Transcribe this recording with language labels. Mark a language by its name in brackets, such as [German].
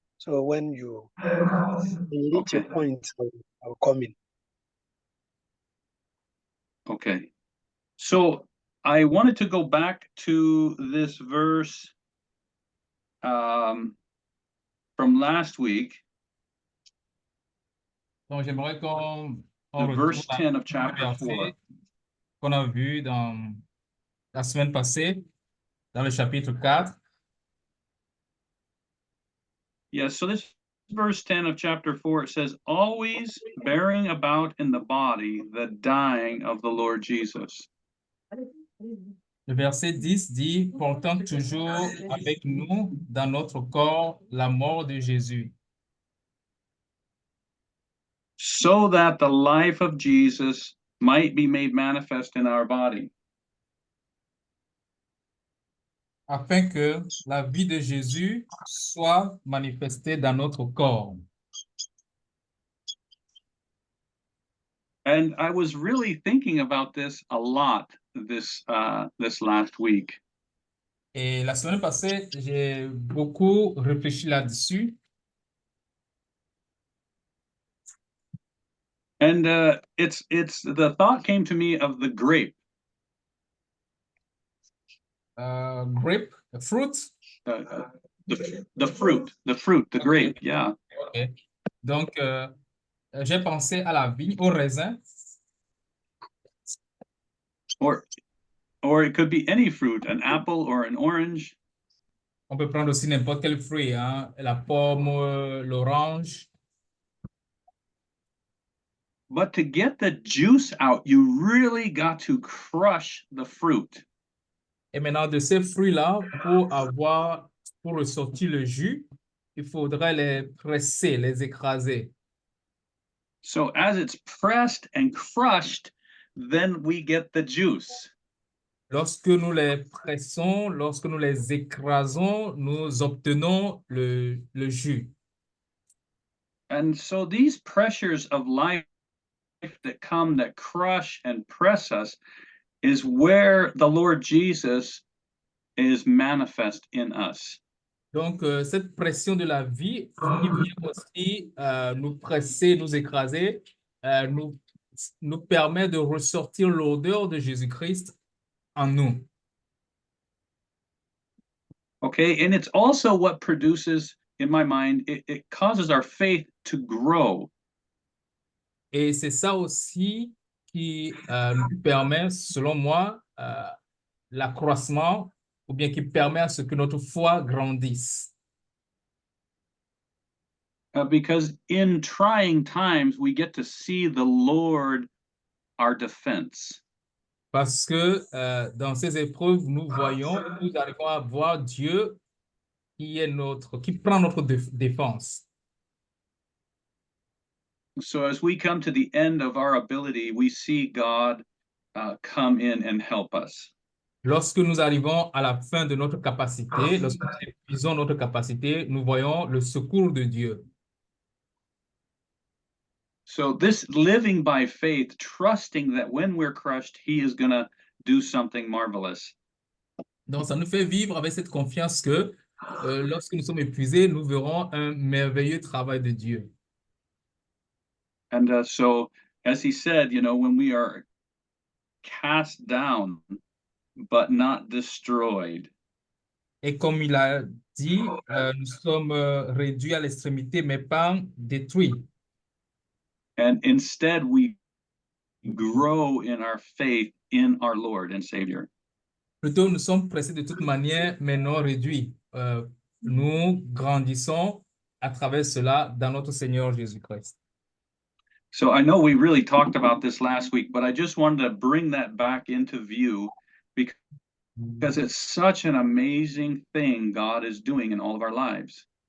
[English] So when you reach a point, I'll come in. okay. So I wanted to go back to this verse from last week, [French] Donc, j'aimerais qu'on [English] the verse [French] retourne [English] 10 of [French] au [English] chapter 4. [French] verset qu'on a vu dans la semaine passée, dans le chapitre 4. [English] Yes, so this verse 10 of chapter 4, it says, always bearing about in the body the dying of the Lord Jesus. [French] Le verset 10 dit, portant toujours avec nous dans notre corps la mort de Jésus, [English] So that the life of Jesus might be made manifest in our body. [French] afin que la vie de Jésus soit manifestée dans notre corps. [English] And I was really thinking about this a lot this last week. [French] Et la semaine passée, j'ai beaucoup réfléchi là-dessus. [English] And it's the thought came to me of the grape. Grape, fruit. The fruit, the grape, yeah. Okay. [French] Donc, j'ai pensé à la vigne, au raisin. [English] Or it could be any fruit, an apple or an orange. [French] On peut prendre aussi n'importe quel fruit, hein, la pomme, l'orange. [English] But to get the juice out, you really got to crush the fruit. [French] Et maintenant, de ces fruits-là, pour ressortir le jus, il faudrait les presser, les écraser. [English] So as it's pressed and crushed, then we get the juice. [French] Lorsque nous les pressons, lorsque nous les écrasons, nous obtenons le jus. [English] And so these pressures of life that come, that crush and press us, is where the Lord Jesus is manifest in us. [French] Donc, cette pression de la vie qui vient aussi nous presser, nous écraser, nous permet de ressortir l'odeur de Jésus-Christ en nous. [English] Okay, and it's also what produces, in my mind, it causes our faith to grow. [French] Et c'est ça aussi qui nous permet, selon moi, l'accroissement, ou bien qui permet à ce que notre foi grandisse. [English] Because in trying times, we get to see the Lord, our defense. [French] Parce que dans ces épreuves, nous arrivons à voir Dieu qui prend notre défense. [English] So as we come to the end of our ability, we see God come in and help us. [French] Lorsque nous arrivons à la fin de notre capacité, lorsque nous épuisons notre capacité, nous voyons le secours de Dieu. [English] So this living by faith, trusting that when we're crushed, he is going to do something marvelous. [French] Donc, ça nous fait vivre avec cette confiance que lorsque nous sommes épuisés, nous verrons un merveilleux travail de Dieu. [English] And so, as he said, you know, when we are cast down, but not destroyed. [French] Et comme il a dit, nous sommes réduits à l'extrémité, mais pas détruits. [English] And instead, we grow in our faith in our Lord and Savior. [French] Plutôt, nous sommes pressés de toute manière, mais non réduits. Nous grandissons à travers cela dans notre Seigneur Jésus-Christ. [English] So I know we really talked about this last week, but I just wanted to bring that back into view because it's such an amazing thing God is doing in all of our lives.